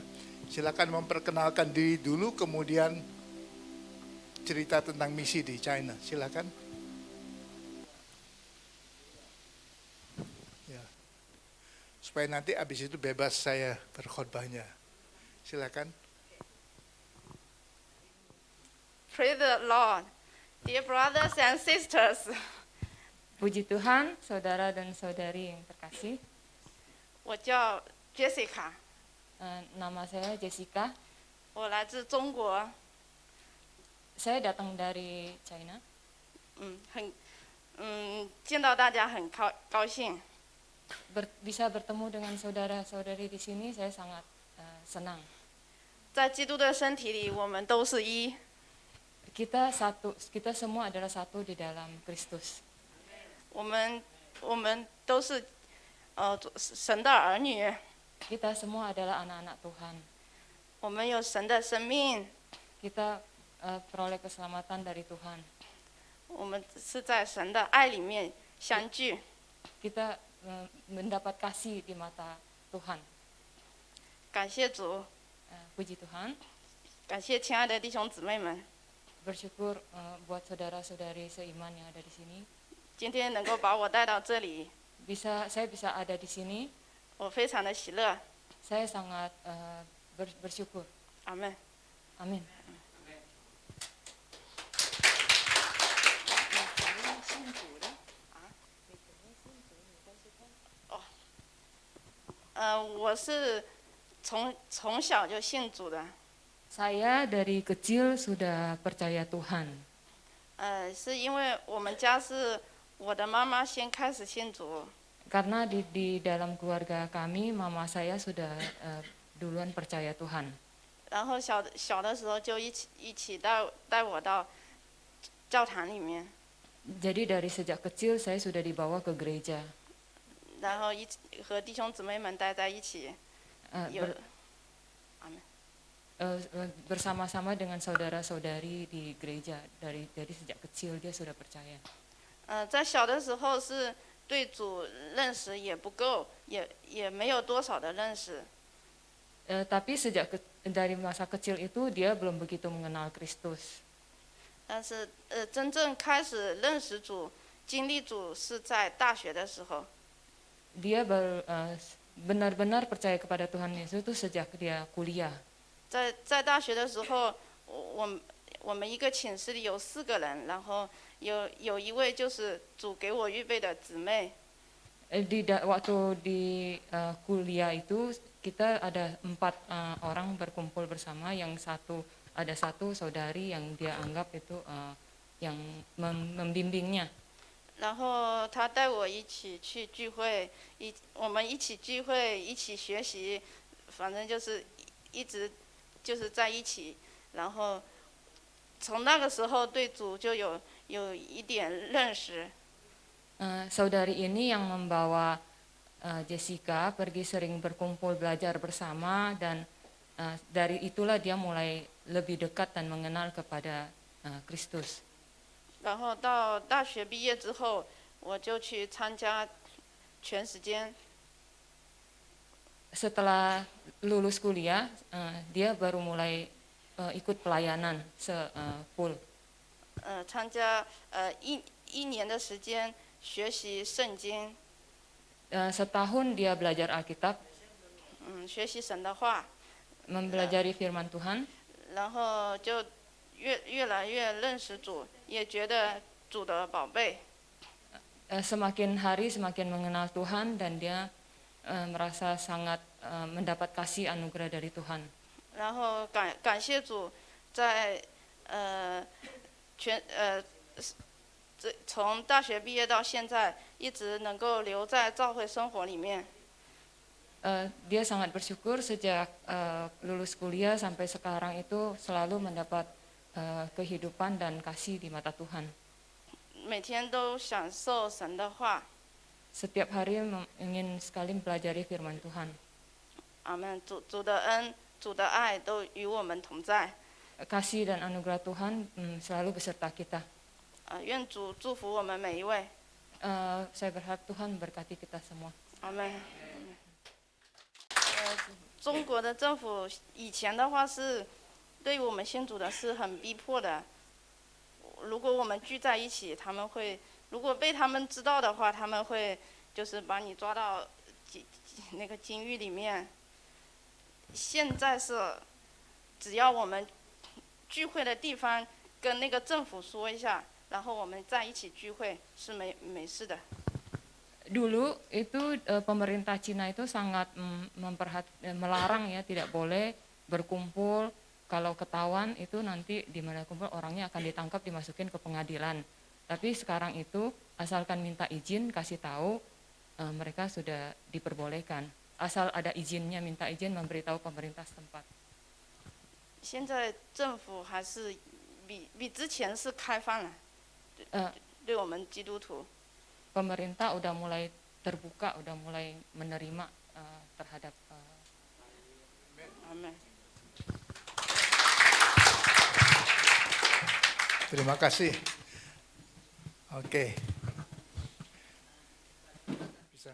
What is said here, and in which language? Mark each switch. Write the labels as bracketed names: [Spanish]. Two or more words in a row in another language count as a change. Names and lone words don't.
[Indonesian] Silakan memperkenalkan diri dulu, kemudian cerita tentang misi di China. Silakan. Ya. Supaya nanti habis itu bebas saya berkhotbahnya. Silakan. [English] Praise the Lord, dear brothers and sisters. [Indonesian] Puji Tuhan, saudara dan saudari yang terkasih. [Chinese] 我叫 Jessica， [Indonesian] Nama saya Jessica. [Chinese] 我来自中国。 [Indonesian] Saya datang dari China. [Chinese] 见到大家很高兴。 [Indonesian] Bisa bertemu dengan saudara-saudari di sini, saya sangat senang. [Chinese] 在基督的身体里，我们都是一。 [Indonesian] Kita satu, kita semua adalah satu di dalam Kristus. [Chinese] 我们都是神的儿女， [Indonesian] Kita semua adalah anak-anak Tuhan. [Chinese] 我们有神的生命， [Indonesian] Kita peroleh keselamatan dari Tuhan. [Chinese] 我们是在神的爱里面相聚。 [Indonesian] Kita mendapat kasih di mata Tuhan. [Chinese] 感谢主， [Indonesian] Puji Tuhan. [Chinese] 感谢亲爱的弟兄姊妹们， [Indonesian] Bersyukur buat saudara-saudari seiman yang ada di sini. [Chinese] 今天能够把我带到这里， [Indonesian] Saya bisa ada di sini. [Chinese] 我非常的喜乐。 [Indonesian] Saya sangat bersyukur. [Chinese] 阿门。 [Indonesian] Amin. [Chinese] 我是从小就信主的， [Indonesian] Saya dari kecil sudah percaya Tuhan. [Chinese] 是因为我们家是我的妈妈先开始信主， [Indonesian] Karena di dalam keluarga kami, mama saya sudah duluan percaya Tuhan. [Chinese] 然后小的时候就一起带我到教堂里面， [Indonesian] Jadi dari sejak kecil saya sudah dibawa ke gereja. [Chinese] 然后和弟兄姊妹们待在一起， 有 [Indonesian] Bersama-sama dengan saudara-saudari di gereja. Dari sejak kecil dia sudah percaya. [Chinese] 在小的时候是对主认识也不够，也没有多少的认识。 [Indonesian] Tapi dari masa kecil itu dia belum begitu mengenal Kristus. [Chinese] 但是真正开始认识主、经历主是在大学的时候。 [Indonesian] Dia benar-benar percaya kepada Tuhan Yesus itu sejak dia kuliah. [Chinese] 在大学的时候，我们一个寝室里有4个人，然后有一位就是主给我预备的姊妹。 [Indonesian] Waktu di kuliah itu kita ada 4 orang berkumpul bersama, ada satu saudari yang dia anggap itu yang membimbingnya. [Chinese] 然后他带我一起去聚会，我们一起聚会，一起学习，反正就是一直就是在一起。然后从那个时候对主就有一点认识。 [Indonesian] Saudari ini yang membawa Jessica pergi sering berkumpul belajar bersama, dan dari itulah dia mulai lebih dekat dan mengenal kepada Kristus. [Chinese] 然后到大学毕业之后，我就去参加全时间。 [Indonesian] Setelah lulus kuliah, dia baru mulai ikut pelayanan full. [Chinese] 参加一年的时间学习圣经， [Indonesian] Setahun dia belajar Alkitab, [Chinese] 学习神的话， [Indonesian] mempelajari firman Tuhan. [Chinese] 然后就越来越认识主，也觉得主的宝贝。 [Indonesian] Semakin hari semakin mengenal Tuhan, dan dia merasa sangat mendapat kasih anugerah dari Tuhan. [Chinese] 然后感谢主，在从大学毕业到现在，一直能够留在教会生活里面。 [Indonesian] Dia sangat bersyukur sejak lulus kuliah sampai sekarang itu selalu mendapat kehidupan dan kasih di mata Tuhan. [Chinese] 每天都享受神的话， [Indonesian] setiap hari ingin sekali mempelajari firman Tuhan. [Chinese] 阿门。主的恩、主的爱都与我们同在。 [Indonesian] Kasih dan anugerah Tuhan selalu beserta kita. [Chinese] 愿主祝福我们每一位。 [Indonesian] Saya berharap Tuhan berkati kita semua. [Chinese] 阿门。中国的政府以前的话是对我们信主的是很逼迫的。如果我们聚在一起，他们会，如果被他们知道的话，他们会就是把你抓到那个监狱里面。现在是，只要我们聚会的地方跟那个政府说一下，然后我们在一起聚会是没事的。 [Indonesian] Dulu itu pemerintah Cina itu sangat melarang ya, tidak boleh berkumpul. Kalau ketahuan itu nanti di mana kumpul orangnya akan ditangkap, dimasukin ke pengadilan. Tapi sekarang itu asalkan minta izin, kasih tahu, mereka sudah diperbolehkan. Asal ada izinnya, minta izin, memberitahu pemerintah setempat. [Chinese] 现在政府还是比之前是开放了，对我们基督徒。 [Indonesian] Pemerintah udah mulai terbuka, udah mulai menerima terhadap. Amin. Terima kasih. Oke. Bisa.